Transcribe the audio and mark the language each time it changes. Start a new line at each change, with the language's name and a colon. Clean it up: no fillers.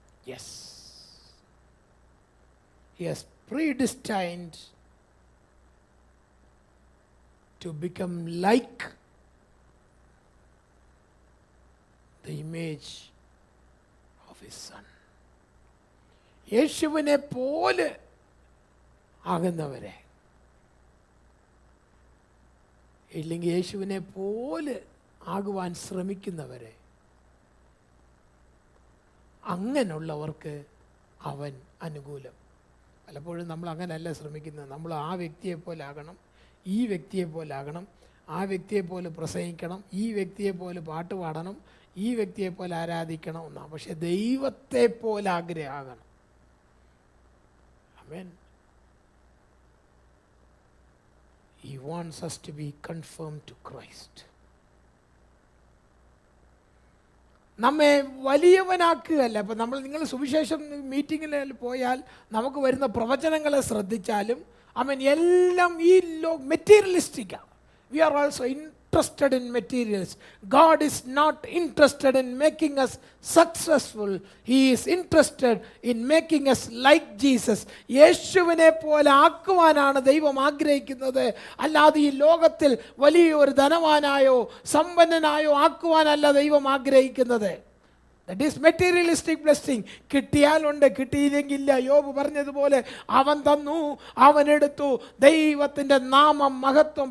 English: Yes. He has predestined to become like the image of his son.
Malayalam: യേശുവിനെ പോലെ ആകുന്നവരെ, ഇല്ലെങ്കിൽ യേശുവിനെ പോലെ ആകുവാൻ ശ്രമിക്കുന്നവരെ, അങ്ങനെയുള്ളവർക്ക് അവൻ അനുകൂലം. പലപ്പോഴും നമ്മൾ അങ്ങനെയല്ല ശ്രമിക്കുന്നത്. നമ്മൾ ആ വ്യക്തിയെ പോലെ ആകണം, ഈ വ്യക്തിയെ പോലെ ആകണം, ആ വ്യക്തിയെ പോലെ പ്രസംഗിക്കണം, ഈ വ്യക്തിയെ പോലെ പാട്ട് പാടണം, ഈ വ്യക്തിയെ പോലെ ആരാധിക്കണം എന്നാണ്. പക്ഷെ ദൈവത്തെ പോലെ ആഗ്രഹമാകണം. ആമേൻ.
English: He wants us to be confirmed to Christ.
Malayalam: നമ്മെ വലിയവനാക്കുകയല്ല. അപ്പം നിങ്ങൾ സുവിശേഷം മീറ്റിങ്ങിൽ പോയാൽ നമുക്ക് വരുന്ന പ്രവചനങ്ങളെ ശ്രദ്ധിച്ചാലും ആമേൻ എല്ലാം ഈ മെറ്റീരിയലിസ്റ്റിക്കാണ്.
English: We are also interested in materials. God is not interested in making us successful. He is interested in making us like Jesus.
Malayalam: യേശുവിനെ പോലെ ആക്കുവാനാണ് ദൈവം ആഗ്രഹിക്കുന്നത്. അല്ലാതെ ഈ ലോകത്തിൽ വലിയൊരു ധനവാനായോ സമ്പന്നനായോ ആക്കുവാനല്ല ദൈവം ആഗ്രഹിക്കുന്നത്.
English: That is materialistic blessing.
Malayalam: കിട്ടിയാലുണ്ട്, കിട്ടിയില്ലെങ്കില്ല. യോബ് പറഞ്ഞതുപോലെ അവൻ തന്നു, അവൻ എടുത്തു, ദൈവത്തിൻ്റെ നാമം മഹത്വം.